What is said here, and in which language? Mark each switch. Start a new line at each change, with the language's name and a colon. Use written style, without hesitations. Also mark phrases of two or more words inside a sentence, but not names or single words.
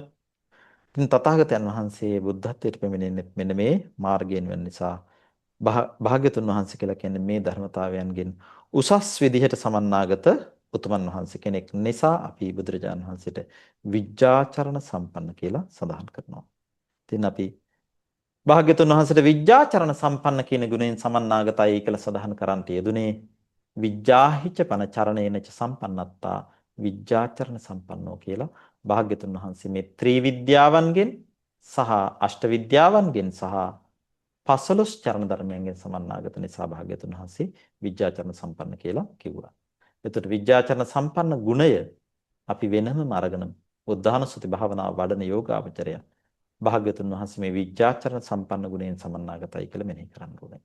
Sinhala: ඉතින් තථාගතයන් වහන්සේ බුද්ධත්වයට පැමිණෙන්නේ මෙන්න මේ මාර්ගයෙන් වෙන නිසා භාග්‍යතුන් වහන්සේ කියලා කියන්නේ මේ ධර්මතාවයන්ගෙන් උසස් විදිහට සමන්නාගත උතුමන් වහන්සේ කෙනෙක් නිසා අපි බුදුරජාණන් වහන්සේට විජ්ජාචරණ සම්පන්න කියලා සඳහන් කරනවා. ඉතින් අපි භාග්‍යතුන් වහන්සේට විජ්ජාචරණ සම්පන්න කියන ගුණයෙන් සමන්නාගතයි කියලා සඳහන් කරන්ට යෙදුනේ
Pali: විජ්ජාහිච පන චරණේනච සම්පන්නත්තා විජ්ජාචරණ සම්පන්නෝ
Sinhala: කියලා භාග්‍යතුන් වහන්සේ මේ ත්‍රිවිද්‍යාවන්ගෙන් සහ අෂ්ට විද්‍යාවන්ගෙන් සහ 15 චරණ ධර්මයන්ගෙන් සමන්නාගත නිසා භාග්‍යතුන් වහන්සේ විජ්ජාචරණ සම්පන්න කියලා කිව්වා. එතකොට විජ්ජාචරණ සම්පන්න ගුණය අපි වෙනම අරගෙන බුද්ධානුස්සති භාවනාව වඩන යෝගාවචරය භාග්‍යතුන් වහන්සේ මේ විජ්ජාචරණ සම්පන්න ගුණයෙන් සමන්නාගතයි කියලා මෙනෙහි කරන්න ඕනේ.